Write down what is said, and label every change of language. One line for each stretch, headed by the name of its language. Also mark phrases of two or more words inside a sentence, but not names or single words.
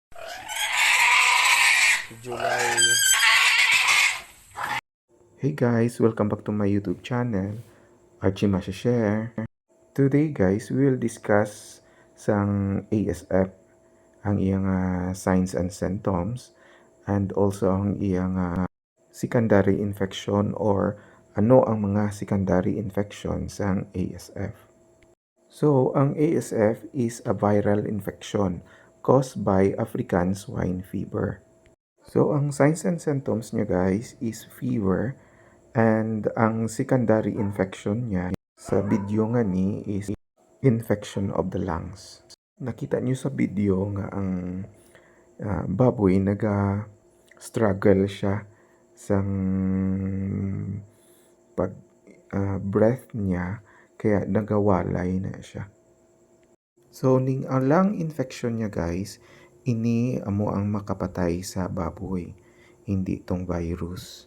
English: July. Hey guys, welcome back to my YouTube channel, Archie Masha Share. Today guys, we will discuss
Hiligaynon: sang ASF, ang iyang
English: signs and symptoms, and also
Hiligaynon: ang iyang
English: secondary infection or
Hiligaynon: ano ang mga
English: secondary infection
Hiligaynon: sang ASF.
English: So, ang ASF is a viral infection caused by African swine fever. So, ang signs and symptoms niya guys is fever, and ang secondary infection
Hiligaynon: niya sa video nga ni
English: is infection of the lungs.
Hiligaynon: Nakita niyo sa video nga ang baboy struggle siya sa pag breath niya kaya nagawalay na siya. So ning ang
English: lung infection
Hiligaynon: niya guys, ini amo ang makapatay sa baboy, hindi tong virus.